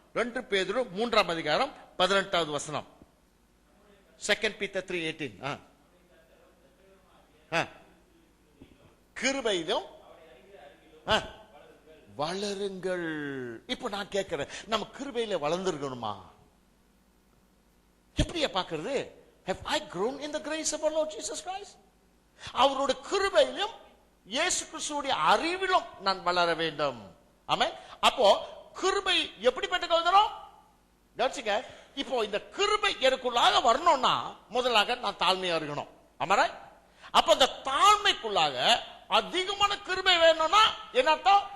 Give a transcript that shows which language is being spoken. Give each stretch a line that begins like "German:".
Tamil: 2 பேதுரு 3 அதிகாரம் 18வது வசனம். 2 Peter 3:18. கிருபையிலும் வளருங்கள். இப்ப நான் கேட்கிறேன், நம்ம கிருபையில வளர்ந்திருக்கணுமா? எப்படியா பாக்குறது?
English: Have I grown in the grace of our Lord Jesus Christ?
Tamil: அவரோட கிருபையிலும் இயேசு கிறிஸ்துவுடைய அறிவிலும் நான் வளர வேண்டும். ஆமென். அப்போ கிருபை எப்படி பெற்றுக்கொள்கிறோம்? கவனிச்சுங்க. இப்போ இந்த கிருபை எனக்குள்ளாக வரணும்னா முதலாக நான் தாழ்மையா இருக்கணும். ஆமாரா? அப்ப இந்த தாழ்மைக்குள்ளாக அதிகமான கிருபை வேணும்னா என்ன அர்த்தம்?